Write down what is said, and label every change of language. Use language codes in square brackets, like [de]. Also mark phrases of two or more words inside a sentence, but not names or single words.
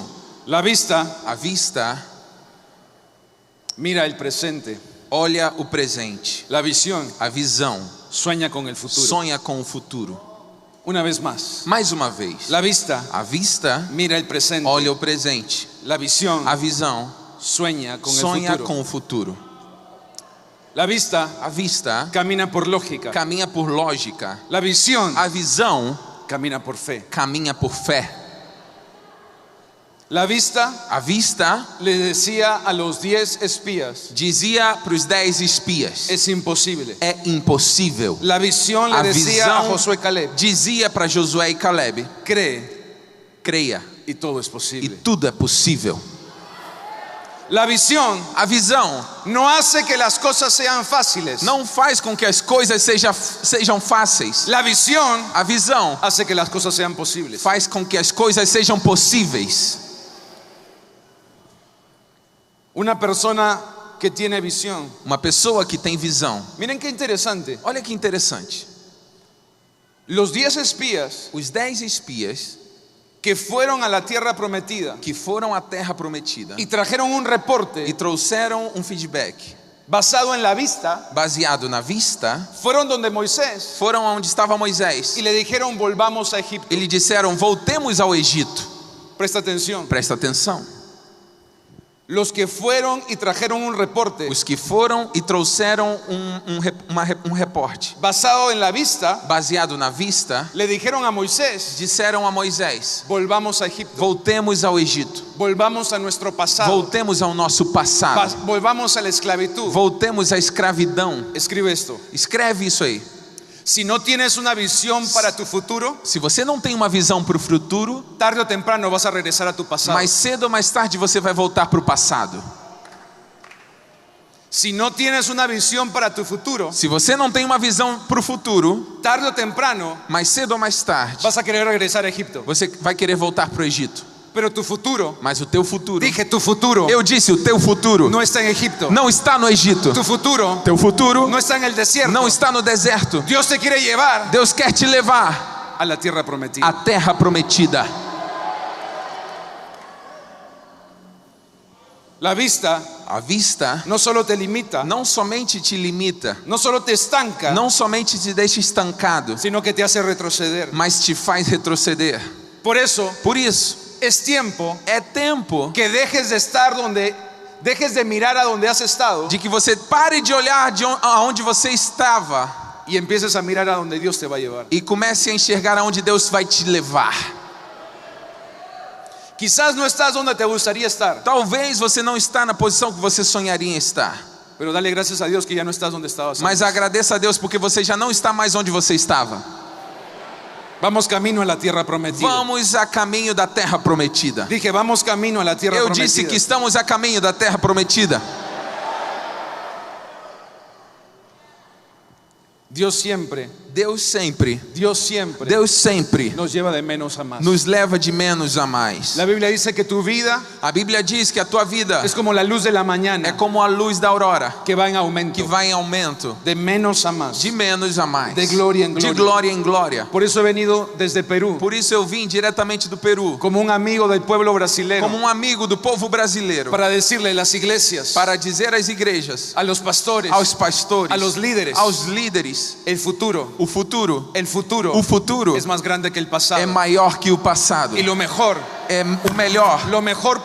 [es] la vista [pt] a vista [es] mira el presente, [pt] olha o presente. [es] la visión [pt] A visão [es] sueña con el futuro. [pt] sonha com o futuro. [es] Una vez más, [pt] Mais uma vez, [es] la vista [pt] a vista [es] mira el presente, [pt] olha o presente. [es] la visión [pt] A visão [es] sueña con el [pt] sonha [es] futuro. [pt] com o futuro. [es] La vista [pt] A vista [es] camina por lógica, [pt] caminha por lógica. [es] la visión [pt] A visão [es] camina por fe. [pt] caminha por fé. [es] La vista [pt] A vista [es] le decía a los 10 espías: [pt] dizia para os 10 espias: [es] es imposible. [pt] é impossível. [es] La visión le [pt] A [es] decía a [pt] visão [es] Josué y Caleb: [pt] dizia para Josué e Caleb: [es] cree [pt] creia [es] y todo es [pt] e [es] posible. [pt] tudo é possível. [es] La visión [pt] A visão [es] no hace que las cosas sean fáciles. [pt] não faz com que as coisas sejam fáceis. [es] La visión [pt] A visão [es] hace que las cosas sean posibles. [pt] faz com que as coisas sejam possíveis. [es] Una persona que tiene visión. [pt] Uma pessoa que tem visão. [es] Miren qué interesante. [pt] Olha que interessante. [es] Los 10 espías [pt] Os 10 espias [es] que fueron a la tierra prometida [pt] que foram à terra prometida [es] y trajeron un reporte [pt] e trouxeram um feedback [es] basado en la vista, [pt] baseado na vista, [es] fueron donde Moisés [pt] foram onde estava Moisés [es] y le dijeron volvamos a Egipto. [pt] e lhe disseram: voltemos ao Egito. [es] Presta atención. [pt] Presta atenção. [es] Los que fueron y trajeron un reporte [pt] Os que foram e trouxeram um reporte [es] basado en la vista, [pt] baseado na vista, [es] le dijeron a Moisés [pt] disseram a Moisés: [es] volvamos a Egipto, [pt] voltemos ao Egito, [es] volvamos a nuestro pasado, [pt] voltemos ao nosso passado, [es] volvamos a la esclavitud. [pt] voltemos à escravidão. [es] Escribe esto. [pt] Escreve isso aí. [es] Si no tienes una visión para tu futuro, [pt] Se você não tem uma visão para o futuro, [es] tarde o temprano vas a regresar a tu pasado. [pt] mais cedo ou mais tarde você vai voltar para o passado. [es] Si no tienes una visión para tu futuro, [pt] Se você não tem uma visão para o futuro, [es] tarde o temprano [pt] mais cedo ou mais tarde [es] vas a querer regresar a Egipto. [pt] você vai querer voltar para o Egito. [es] Pero tu futuro, [pt] Mas o teu futuro, [es] dije tu futuro, [pt] eu disse, o teu futuro [es] no está en Egipto. [pt] não está no Egito. [es] Tu futuro [pt] Teu futuro [es] no está en el desierto. [pt] não está no deserto. [es] Dios te quiere llevar [pt] Deus quer te levar [es] a la tierra prometida. [pt] à terra prometida. [es] La vista [pt] A vista [es] no solo te limita, [pt] não somente te limita, [es] no solo te estanca, [pt] não somente te deixa estancado, [es] sino que te hace retroceder. [pt] mas te faz retroceder. [es] Por eso [pt] Por isso, [es] es tiempo [pt] é tempo [es] que dejes de mirar a donde has estado [pt] de que você pare de olhar aonde você estava [es] y empieces a mirar a donde Dios te va a llevar. [pt] e comece a enxergar aonde Deus vai te levar. [es] Quizás no estás donde te gustaría estar, [pt] Talvez você não está na posição que você sonharia em estar, [es] pero dale gracias a Dios que ya no estás donde estabas. [pt] mas agradeça a Deus porque você já não está mais onde você estava. [es] Vamos camino a la tierra prometida. [pt] Vamos a caminho da terra prometida. [es] Dije, vamos camino a la tierra [pt] Eu [es] prometida. [pt] disse que estamos a caminho da terra prometida. [es] Dios siempre [pt] Deus sempre [es] nos lleva de menos a más. [pt] nos leva de menos a mais. [es] La Biblia dice que tu vida [pt] A Bíblia diz que a tua vida [es] es como la luz de la mañana [pt] é como a luz da aurora, [es] que va en aumento, [pt] que vai em aumento, [es] de menos a más, [pt] de menos a mais, de glória em glória. de glória em glória. [es] Por eso he venido desde Perú [pt] Por isso eu vim diretamente do Peru, [es] como un amigo del pueblo brasileño [pt] como um amigo do povo brasileiro, [es] para decirle a las iglesias, [pt] para dizer às igrejas, [es] a los pastores, [pt] aos pastores, [es] a los líderes, [pt] aos líderes, [es] el futuro [pt] o futuro o futuro é [es] es más grande que el pasado. [pt] maior que o passado. [es] Y lo mejor [pt] É o melhor